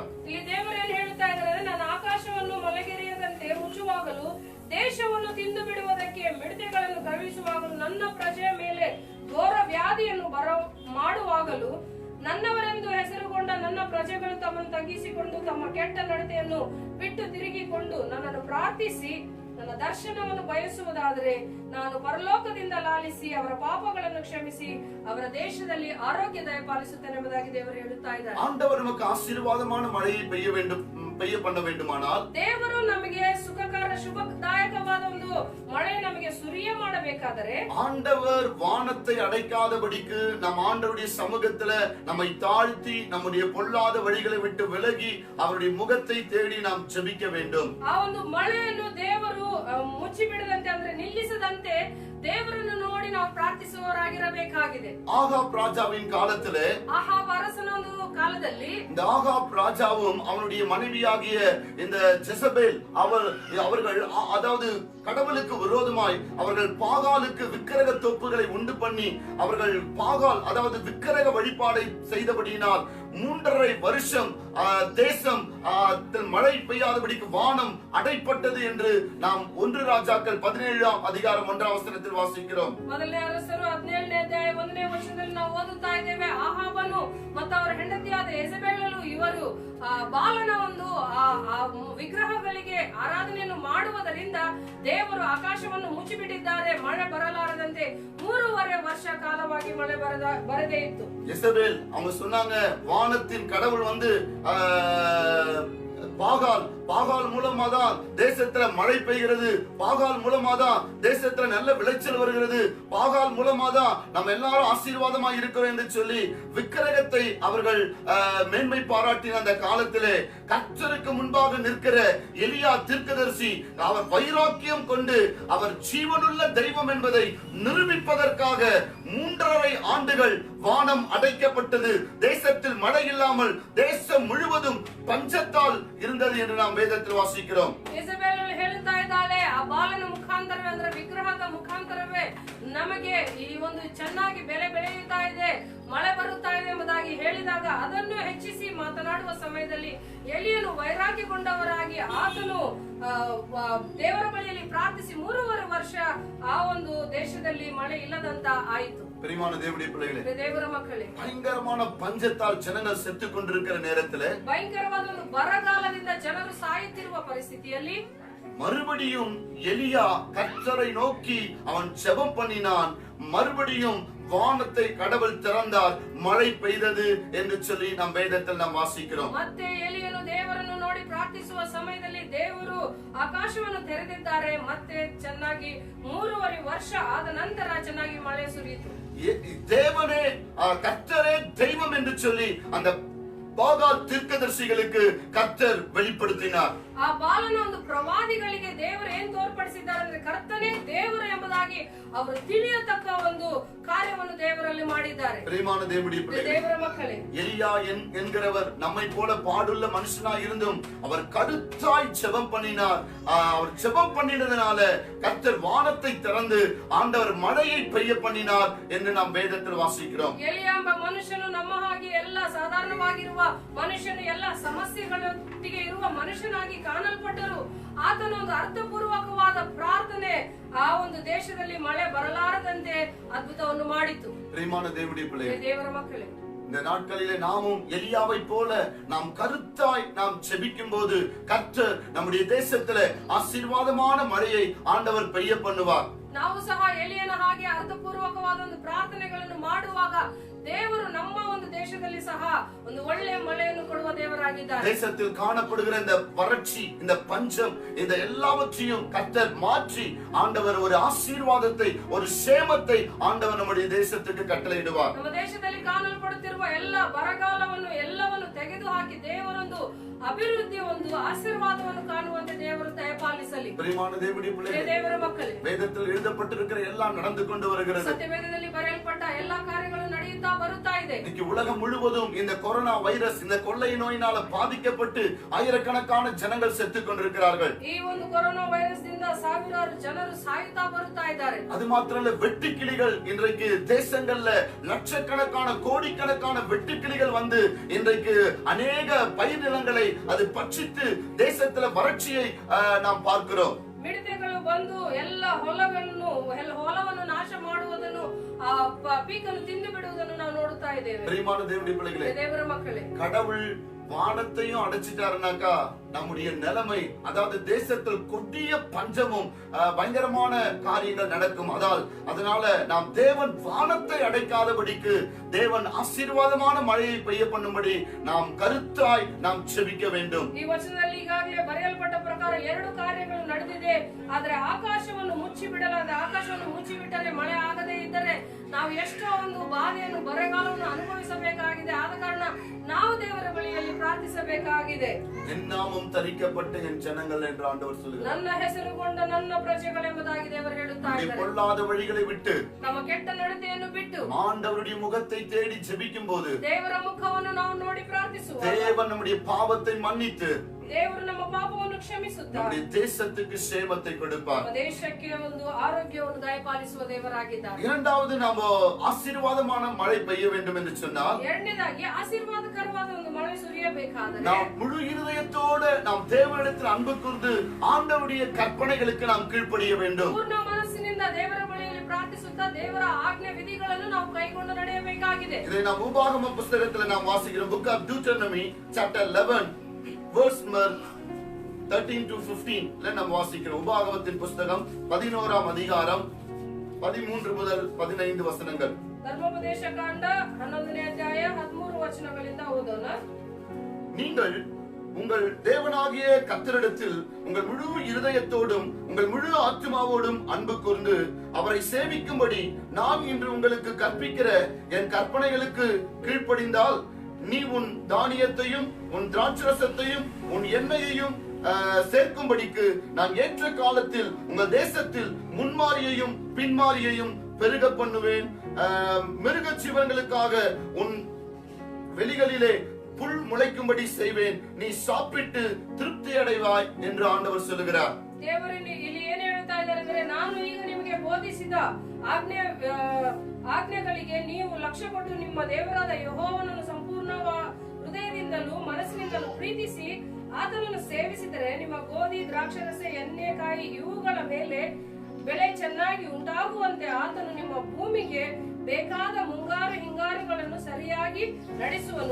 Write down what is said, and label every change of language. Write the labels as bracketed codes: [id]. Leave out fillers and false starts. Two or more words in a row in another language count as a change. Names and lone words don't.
[kn] ಇಲ್ಲಿ ದೇವರು ಏನು ಹೇಳ್ತಾ ಇದ್ದಾರೆ, ನಾನು ಆಕಾಶವನ್ನು ಮಲಗೆರೆಯದಂತೆ ಮುಚ್ಚುವಾಗಲೂ ದೇಶವನ್ನು ತಿಂದು ಬಿಡುವುದಕ್ಕೆ ಮಿಡತೆಗಳನ್ನು ಕಳುಹಿಸುವಾಗಲೂ ನನ್ನ ಪ್ರಜೆಯ ಮೇಲೆ ಘೋರ ವ್ಯಾಧಿಯನ್ನು ಮಾಡುವಾಗಲೂ ನನ್ನವರೆಂದು ಹೆಸರುಗೊಂಡ ನನ್ನ ಪ್ರಜೆಗಳು ತಮ್ಮನ್ನು ತಗ್ಗಿಸಿಕೊಂಡು ತಮ್ಮ ಕೆಟ್ಟ ನಡತೆಯನ್ನು ಬಿಟ್ಟು ತಿರುಗಿಕೊಂಡು ನನ್ನನ್ನು ಪ್ರಾರ್ಥಿಸಿ ನನ್ನ ದರ್ಶನವನ್ನು ಬಯಸುವುದಾದರೆ ನಾನು ಪರಲೋಕದಿಂದ ಲಾಲಿಸಿ ಅವರ ಪಾಪಗಳನ್ನು ಕ್ಷಮಿಸಿ ಅವರ ದೇಶದಲ್ಲಿ ಆರೋಗ್ಯ ದಯಪಾಲಿಸುತ್ತೇನೆ ಎಂಬುದಾಗಿ ದೇವರು ಹೇಳುತ್ತಾ ಇದ್ದಾರೆ. [ta] ஆண்டவர் நமக்கு ஆசீர்வாதமான மழையை பெய்ய பண்ண வேண்டுமானால், [kn] ದೇವರು ನಮಗೆ ಸುಖಕರ ಶುಭದಾಯಕವಾದ ಒಂದು ಮಳೆ ನಮಗೆ ಸುರಿಯ ಮಾಡಬೇಕಾದರೆ, [ta] ஆண்டவர் வானத்தை அடைக்காதபடிக்கு நம் ஆண்டவருடைய சமூகத்துல நம்மை தாழ்த்தி நம்முடைய பொல்லாத வழிகளை விட்டு விலகி அவருடைய முகத்தை தேடி நாம் ஜெபிக்க வேண்டும். [kn] ಆ ಒಂದು ಮಳೆಯನ್ನು ದೇವರು ಮುಚ್ಚಿ ಬಿಡದಂತೆ ಅಂದ್ರೆ ನಿಲ್ಲಿಸದಂತೆ ದೇವರನ್ನು ನೋಡಿ ನಾವು ಪ್ರಾರ್ಥಿಸುವವರಾಗಿರಬೇಕಾಗಿದೆ. [ta] ஆகாப் ராஜாவின் காலத்திலே, [kn] ஆகாப் அரசನ ಒಂದು ಕಾಲದಲ್ಲಿ, [ta] இந்த ஆகாப் ராஜாவும் அவனுடைய மனைவியாகிய இந்த ஜெசபேல் அவர்கள் அதாவது கடவுளுக்கு விரோதமாய் அவர்கள் பாகாலுக்கு விக்கிரக தோப்புகளை உண்டு பண்ணி அவர்கள் பாகால் அதாவது விக்கிரக வழிபாடை செய்தபடியினால் 3.5 வருஷம் தேசம் மழை பெய்யாதபடிக்கு வானம் அடைப்பட்டது என்று நாம் 1 ராஜாக்கள் 17ஆம் அதிகாரம் 1ஆம் வசனத்தில் வாசிக்கிறோம். [kn] ಮೊದಲನೇ ಅರಸರು 17ನೇ ಅಧ್ಯಾಯ 1ನೇ ವಚನದಲ್ಲಿ ನಾವು ಓದುತ್ತಾ ಇದ್ದೇವೆ. ಆಹಾಬನು ಮತ್ತು ಅವರ ಹೆಂಡತಿಯಾದ ಯೆಜೆಬೇಲಳು ಇವರು ಬಾಲನ ಒಂದು ವಿಗ್ರಹಗಳಿಗೆ ಆರಾಧನೆಯನ್ನು ಮಾಡುವುದರಿಂದ ದೇವರು ಆಕಾಶವನ್ನು ಮುಚ್ಚಿಬಿಟ್ಟಿದ್ದಾರೆ, ಮಳೆ ಬರಲಾರದಂತೆ 3.5 ವರ್ಷ ಕಾಲವಾಗಿ ಮಳೆ ಬರದೇ ಇತ್ತು. [ta] ಯೆಜೆಬೇಲ್ அவங்க சொன்னாங்க, வானத்தின் கடவுள் வந்து பாகால் மூலமா தான் தேசத்துல மழை பெய்கிறது, பாகால் மூலமா தான் தேசத்துல நல்ல விளைச்சல் வருகிறது, பாகால் மூலமா தான் நம்ம எல்லாரும் ஆசீர்வாதமா இருக்கிறோம் என்று சொல்லி விக்கிரகத்தை அவர்கள் மேன்மை பாராட்டின அந்த காலத்திலே கர்த்தருக்கு முன்பாக நிற்கிற எலியா தீர்க்கதரிசி அவர் வைராக்கியம் கொண்டு அவர் ஜீவனுள்ள தெய்வம் என்பதை நிரூபிப்பதற்காக 3.5 ஆண்டுகள் வானம் அடைக்கப்பட்டது. தேசத்தில் மழை இல்லாமல் தேசம் முழுவதும் பஞ்சத்தால் இருந்தது என்று நாம் வேதத்தில் வாசிக்கிறோம். [kn] ಯೆಜೆಬೇಲ್ ಹೇಳುತ್ತಾ ಇದ್ದಾಳೆ, ಆ ಬಾಲನ ಮುಖಾಂತರವೇ ಅಂದ್ರೆ ವಿಗ್ರಹದ ಮುಖಾಂತರವೇ ನಮಗೆ ಈ ಒಂದು ಚೆನ್ನಾಗಿ ಬೆಳೆಯುತ್ತಾ ಇದೆ, ಮಳೆ ಬರುತ್ತಾ ಇದೆ ಎಂಬುದಾಗಿ ಹೇಳಿದಾಗ ಅದನ್ನು ಹೆಚ್ಚಿಸಿ ಮಾತನಾಡುವ ಸಮಯದಲ್ಲಿ ಎಲಿಯನು ವೈರಾಗ್ಯಗೊಂಡವರಾಗಿ ಆತನು ದೇವರ ಬಳಿಯಲ್ಲಿ ಪ್ರಾರ್ಥಿಸಿ 3.5 ವರ್ಷ ಆ ಒಂದು ದೇಶದಲ್ಲಿ ಮಳೆ ಇಲ್ಲದಂತ ಆಯಿತು. [ta] பிரியமான தேவனுடைய பிள்ளைகளே, [kn] ದೇವರ ಮಕ್ಕಳೇ, [ta] பயங்கரமான பஞ்சத்தால் ஜனங்கள் செத்து கொண்டிருக்கிற நேரத்திலே, [kn] ಭಯಂಕರವಾದ ಒಂದು ಬರಗಾಲದಿಂದ ಜನರು ಸಾಯುತ್ತಿರುವ ಪರಿಸ್ಥಿತಿಯಲ್ಲಿ [ta] மறுபடியும் எலியா கர்த்தரை நோக்கி அவன் ஜெபம் பண்ணினான். மறுபடியும் வானத்தை கடவுள் திறந்தார், மழை பெய்தது என்று சொல்லி நாம் வேதத்தில் நாம் வாசிக்கிறோம். [kn] ಮತ್ತೆ ಎಲಿಯನು ದೇವರನ್ನು ನೋಡಿ ಪ್ರಾರ್ಥಿಸುವ ಸಮಯದಲ್ಲಿ ದೇವರು ಆಕಾಶವನ್ನು ತೆರೆದಿದ್ದಾರೆ, ಮತ್ತೆ ಚೆನ್ನಾಗಿ 3.5 ವರ್ಷ ಆದ ನಂತರ ಚೆನ್ನಾಗಿ ಮಳೆ ಸುರಿಯಿತು. [ta] தேவனே கர்த்தரே தெய்வம் என்று சொல்லி அந்த பாகால் தீர்க்கதரிசிகளுக்கு கர்த்தர் வெளிப்படுத்தினார். [kn] ಆ ಬಾಲನ ಒಂದು ಪ್ರವಾದಿಗಳಿಗೆ ದೇವರು ಏನ್ ತೋರ್ಪಡಿಸಿದ್ದಾರೆ ಅಂದ್ರೆ ಕರ್ತನೇ ದೇವರು ಎಂಬುದಾಗಿ ಅವರು ತಿಳಿಯತಕ್ಕ ಒಂದು ಕಾರ್ಯವನ್ನು ದೇವರಲ್ಲಿ ಮಾಡಿದ್ದಾರೆ. [ta] பிரியமான தேவனுடைய பிள்ளைகளே, [kn] ದೇವರ ಮಕ್ಕಳೇ, [ta] எலியா என்கிறவர் நம்மை போல பாடுள்ள மனுஷனாய் இருந்தும் அவர் கருத்தாய் ஜெபம் பண்ணினார். அவர் ஜெபம் பண்ணினதனால கர்த்தர் வானத்தை திறந்து ஆண்டவர் மழையை பெய்ய பண்ணினார் என்று நாம் வேதத்தில் வாசிக்கிறோம். [kn] ಎಲಿಯ ಎಂಬ ಮನುಷ್ಯನು ನಮ್ಮ ಹಾಗೆ ಎಲ್ಲ ಸಾಧಾರಣವಾಗಿರುವ ಮನುಷ್ಯನು ಎಲ್ಲ ಸಮಸ್ಯೆಗಳೊಟ್ಟಿಗೆ ಇರುವ ಮನುಷ್ಯನಾಗಿ ಕಾಣಲ್ಪಟ್ಟರು. ಆತನ ಒಂದು ಅರ್ಥಪೂರ್ವಕವಾದ ಪ್ರಾರ್ಥನೆ ಆ ಒಂದು ದೇಶದಲ್ಲಿ ಮಳೆ ಬರಲಾರದಂತೆ ಅದ್ಭುತವನ್ನು ಮಾಡಿತು. [ta] பிரியமான தேவனுடைய பிள்ளைகளே, [kn] ದೇವರ ಮಕ್ಕಳೇ, [ta] இந்த நாட்களிலே நாமும் எலியாவை போல நாம் கருத்தாய் நாம் ஜெபிக்கும் போது கர்த்தர் நம்முடைய தேசத்திலே ஆசீர்வாதமான மழையை ஆண்டவர் பெய்ய பண்ணுவார். [kn] ನಾವು ಸಹ ಎಲಿಯನ ಹಾಗೆ ಅರ್ಥಪೂರ್ವಕವಾದ ಒಂದು ಪ್ರಾರ್ಥನೆಗಳನ್ನು ಮಾಡುವಾಗ ದೇವರು ನಮ್ಮ ಒಂದು ದೇಶದಲ್ಲಿ ಸಹ ಒಂದು ಒಳ್ಳೆಯ ಮಳೆಯನ್ನು ಕೊಡುವ ದೇವರಾಗಿದ್ದಾರೆ. [ta] தேசத்தில் காணப்படுகிற இந்த வறட்சி, இந்த பஞ்சம், இந்த எல்லாவற்றையும் கர்த்தர் மாற்றி ஆண்டவர் ஒரு ஆசீர்வாதத்தை, ஒரு சேமத்தை ஆண்டவர் நம்முடைய தேசத்துக்கு கட்டளையிடுவார். [kn] ನಮ್ಮ ದೇಶದಲ್ಲಿ ಕಾಣಲ್ಪಡುತ್ತಿರುವ ಎಲ್ಲ ಬರಗಾಲವನ್ನು ಎಲ್ಲವನ್ನು ತೆಗೆದುಹಾಕಿ ದೇವರೊಂದು ಅಭಿವೃದ್ಧಿ, ಒಂದು ಆಶೀರ್ವಾದವನ್ನು ಕಾಣುವಂತೆ ದೇವರು ದಯಪಾಲಿಸಲಿ. [ta] பிரியமான தேவனுடைய பிள்ளைகளே, [kn] ದೇವರ ಮಕ್ಕಳೇ, [ta] வேதத்தில் எழுதப்பட்டிருக்கிற எல்லாம் நடந்து கொண்டு வருகிறது. [kn] ಸತ್ಯವೇದದಲ್ಲಿ ಬರೆಯಲ್ಪಟ್ಟ ಎಲ್ಲಾ ಕಾರ್ಯಗಳು ನಡೆಯುತ್ತಾ ಬರುತ್ತಾ ಇದೆ. [ta] இன்னைக்கு உலகம் முழுவதும் இந்த கொரோனா வைரஸ், இந்த கொள்ளை நோயினால பாதிக்கப்பட்டு ஆயிரக்கணக்கான ஜனங்கள் செத்து கொண்டிருக்கிறார்கள். [kn] ಈ ಒಂದು ಕೊರೋನಾ ವೈರಸ್ ದಿಂದ ಸಾವಿರಾರು ಜನರು ಸಾಯುತ್ತಾ ಬರುತ್ತಾ ಇದ್ದಾರೆ. [ta] அது மாத்திரமல்ல, வெட்டுக்கிளிகள் இன்றைக்கு தேசங்கள்ல லட்சக்கணக்கான கோடிக்கணக்கான வெட்டுக்கிளிகள் வந்து இன்றைக்கு அநேக பயிர் நிலங்களை அது பட்சித்து தேசத்துல வறட்சியை நாம் பார்க்கிறோம். [kn] ಮಿಡತೆಗಳು ಬಂದು ಎಲ್ಲ ಹೊಲವನ್ನು ನಾಶ ಮಾಡುವುದನ್ನು ಆ ಪೀಕನ್ನು ತಿಂದು ಬಿಡುವುದನ್ನು ನಾವು ನೋಡುತ್ತಾ ಇದ್ದೇವೆ. [ta] பிரியமான தேவனுடைய பிள்ளைகளே, [kn] ದೇವರ ಮಕ್ಕಳೇ, [ta] கடவுள் வானத்தையும் அடைச்சிட்டாருனாக்கா நம்முடைய நிலைமை, அதாவது தேசத்தில் கொடிய பஞ்சமும் பயங்கரமான காரியங்கள் நடக்கும். அதனால நாம் தேவன் வானத்தை அடைக்காதபடிக்கு, தேவன் ஆசீர்வாதமான மழையை பெய்ய பண்ணும்படி நாம் கருத்தாய் நாம் செபிக்க வேண்டும். [kn] ಈ ವಚನದಲ್ಲಿ ಈಗಾಗಲೇ ಬರೆಯಲ್ಪಟ್ಟ ಪ್ರಕಾರ ಎರಡು ಕಾರ್ಯಗಳು ನಡೆದಿದೆ. ಆದರೆ ಆಕಾಶವನ್ನು ಮುಚ್ಚಿಬಿಡಲಾದ, ಆಕಾಶವನ್ನು ಮುಚ್ಚಿಬಿಟ್ಟರೆ ಮಳೆ ಆಗದೇ ಇದ್ದರೆ ನಾವು ಎಷ್ಟೋ ಒಂದು ಬಾಧೆಯನ್ನು, ಬರಗಾಲವನ್ನು ಅನುಭವಿಸಬೇಕಾಗಿದೆ. ಆದ ಕಾರಣ ನಾವು ದೇವರ ಬಳಿಯಲ್ಲಿ ಪ್ರಾರ್ಥಿಸಬೇಕಾಗಿದೆ. [ta] நாமம் தரிக்கப்பட்ட என் ஜனங்கள் என்று ஆண்டவர் சொல்கிறார். [kn] ನನ್ನ ಹೆಸರುಗೊಂಡ ನನ್ನ ಪ್ರಜೆಗಳೆಂಬುದಾಗಿ ದೇವರು ಹೇಳುತ್ತಾ ಇದ್ದಾರೆ. [ta] பொல்லாத வழிகளை விட்டு, [kn] ನಮ್ಮ ಕೆಟ್ಟ ನಡತೆಯನ್ನು ಬಿಟ್ಟು [ta] ஆண்டவருடைய முகத்தை தேடி ஜெபிக்கும் போது, [kn] ದೇವರ ಮುಖವನ್ನು ನಾವು ನೋಡಿ ಪ್ರಾರ್ಥಿಸುವ, [ta] தேவன் நம்முடைய பாவத்தை மன்னித்து [kn] ದೇವರು ನಮ್ಮ ಪಾಪವನ್ನು ಕ್ಷಮಿಸುತ್ತಾರೆ. [ta] நம்முடைய தேசத்துக்கு சேமத்தை கொடுப்பார். [kn] ನಮ್ಮ ದೇಶಕ್ಕೆ ಒಂದು ಆರೋಗ್ಯವನ್ನು ದಯಪಾಲಿಸುವ ದೇವರಾಗಿದ್ದಾರೆ. [ta] இரண்டாவது, நாம் ஆசீர்வாதமான மழை பெய்ய வேண்டும் என்று சொன்னால், [kn] ಎರಡನೇದಾಗಿ ಆಶೀರ್ವಾದಕರವಾದ ಒಂದು ಮಳೆ ಸುರಿಯಬೇಕಾದರೆ [ta] நாம் முழு இருதயத்தோடு நாம் தேவனிடத்தில் அன்பு கூர்ந்து ஆண்டவருடைய கற்பனைகளுக்கு நாம் கீழ்ப்படிய வேண்டும். [kn] ಪೂರ್ಣ ಮನಸ್ಸಿನಿಂದ ದೇವರ ಬಳಿಯಲ್ಲಿ ಪ್ರಾರ್ಥಿಸುತ್ತಾ ದೇವರ ಆಜ್ಞೆ ವಿಧಿಗಳನ್ನು ನಾವು ಕೈಗೊಂಡು ನಡೆಯಬೇಕಾಗಿದೆ. [ta] இதை நாம் உபாகம புத்தகத்தில் நாம் வாசிக்கிறோம். [en] Book of Deuteronomy chapter 11 verse 13 to 15 [ta] நாம் வாசிக்கிறோம். உபாகமத்தின் புத்தகம் 11ஆம் அதிகாரம் 13 முதல் 15 வசனங்கள். [kn] ಧರ್ಮೋಪದೇಶ ಕಾಂಡ 11ನೇ ಅಧ್ಯಾಯ 13 ವಚನಗಳಿಂದ ಓದೋಣ. [ta] நீங்கள் உங்கள் தேவனாகிய கர்த்தரிடத்தில் உங்கள் முழு இருதயத்தோடும் உங்கள் முழு ஆத்துமாவோடும் அன்பு கூர்ந்து அவரை சேவிக்கும்படி நான் இன்று உங்களுக்கு கற்பிக்கிற என் கற்பனைகளுக்கு கீழ்ப்படிந்தால், நீ உன் தானியத்தையும் உன் திராட்சரசத்தையும் உன் எண்ணெயையும் சேர்க்கும்படிக்கு நான் ஏற்ற காலத்தில் உங்கள் தேசத்தில் முன்மாரியையும் பின்மாரியையும் பெருக பண்ணுவேன். மிருக ஜீவன்களுக்காக உன் வெளிகளிலே புல் முளைக்கும்படி செய்வேன். நீ சாப்பிட்டு திருப்தி அடைவாய் என்று ஆண்டவர் சொல்லுகிறார். [kn] ದೇವರು ಇಲ್ಲಿ ಏನು ಹೇಳ್ತಾ ಇದ್ದಾರೆ ಅಂದ್ರೆ, ನಾನು ಈಗ ನಿಮಗೆ ಬೋಧಿಸಿದ ಆಜ್ಞೆಗಳಿಗೆ ನೀವು ಲಕ್ಷ್ಯ ಕೊಟ್ಟು ನಿಮ್ಮ ದೇವರಾದ ಯೆಹೋವನನ್ನು ಸಂಪೂರ್ಣ ಹೃದಯದಿಂದಲೂ ಮನಸ್ಸಿನಿಂದಲೂ ಪ್ರೀತಿಸಿ ಆತನನ್ನು ಸೇವಿಸಿದರೆ ನಿಮ್ಮ ಗೋಧಿ, ದ್ರಾಕ್ಷರಸ, ಎಣ್ಣೆಕಾಯಿ ಇವುಗಳ ಮೇಲೆ ಬೆಳೆ ಚೆನ್ನಾಗಿ ಉಂಟಾಗುವಂತೆ ಆತನು ನಿಮ್ಮ ಭೂಮಿಗೆ ಬೇಕಾದ ಮುಂಗಾರು ಹಿಂಗಾರುಗಳನ್ನು ಸರಿಯಾಗಿ ನಡೆಸುವನು.